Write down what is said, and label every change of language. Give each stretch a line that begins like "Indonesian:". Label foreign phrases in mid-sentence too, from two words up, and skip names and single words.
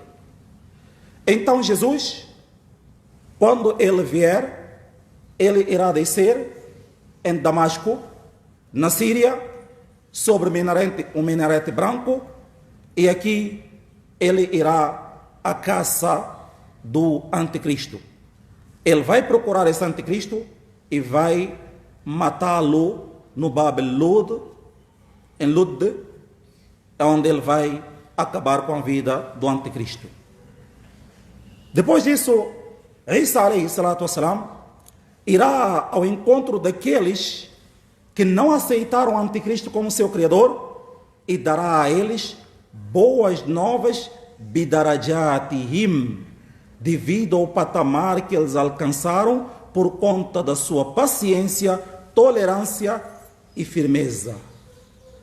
Portuguese: Então Jesus, quando ele vier, ele irá descer em Damasco, na Síria, sobre um minarete branco, e aqui ele irá à caça do anticristo. Ele vai procurar esse anticristo e vai matá-lo no Bab el-Lud, em Lud, onde ele vai acabar com a vida do anticristo. Depois disso,
Arabic: عيسى عليه الصلاة والسلام
Portuguese: irá ao encontro daqueles que não aceitaram o anticristo como seu criador e dará a eles boas novas bidarajatihim, devido ao patamar que eles alcançaram por conta da sua paciência, tolerância e firmeza.